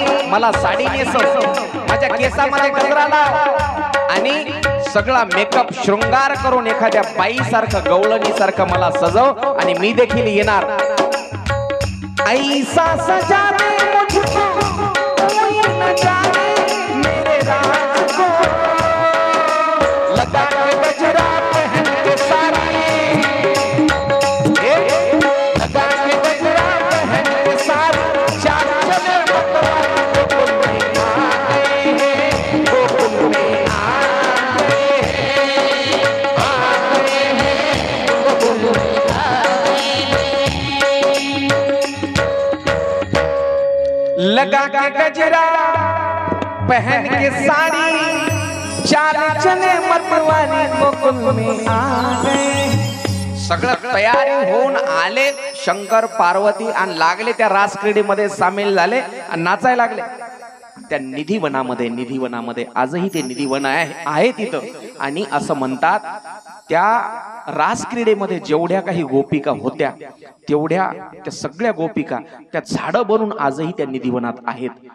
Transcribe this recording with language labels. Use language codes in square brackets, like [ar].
[mr] मला साडी नेसव, माझ्या केसामध्ये गजरा लाव आणि सगळा मेकअप शृंगार करून एखाद्या बाई सारखं गवळणी सारखं मला सजव आणि मी देखील येणार. [hi] ऐसा सजा दे मुझको कोई न जाने मेरे राज को, लगा के गजरा पहन के सारी, लगा के गजरा पहन के सारी, चार चले गोकुल में आ गए हैं, गोकुल में आ गए हैं, गोकुल में लगा के गजरा पहन के साड़ी, चाल चले मतवाली गोकुल में आ गए. [mr] सगळं तयारी होऊन आले शंकर पार्वती आणि लागले त्या रास क्रीडेमध्ये सामील झाले आणि नाचायला लागले. त्या निधिवनामध्ये आजही ते निधिवन आहे तिथं. आणि असं म्हणतात त्या रास क्रीडेमध्ये जेवढ्या काही गोपिका होत्या तेवढ्या त्या सगळ्या गोपिका त्या झाडं बनून आजही त्या निधिवनात आहेत.